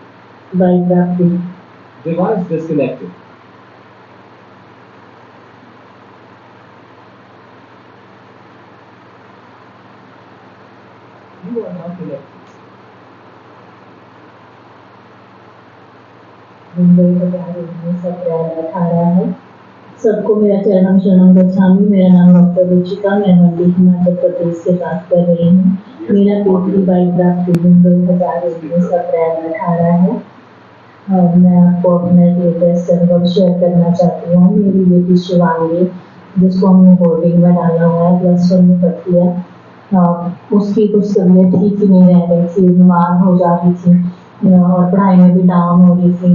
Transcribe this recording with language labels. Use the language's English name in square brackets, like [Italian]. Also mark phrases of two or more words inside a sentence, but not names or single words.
[English] Biography. Device disconnected. You are not connected. [Hindi] मुंबई सब 18 है। सबको मेरा [Sanskrit] चरणम शरणम गच्छामि। [Hindi] मेरा नाम डॉक्टर रुचिका, मैं मंडी हिमाचल प्रदेश से बात कर रही हूँ। मेरा पी3 बायोग्राफी 2019 अप्रैल 18 है और मैं आपको अपना लेटेस्ट अनुभव शेयर करना चाहती हूँ। मेरी बेटी शिवांगी, जिसको हमने बोर्डिंग में डाला हुआ है, +1 में पढ़ती है, उसकी कुछ तबीयत ठीक ही नहीं रह रही थी, बीमार हो जा रही थी और पढ़ाई में भी डाउन हो रही थी।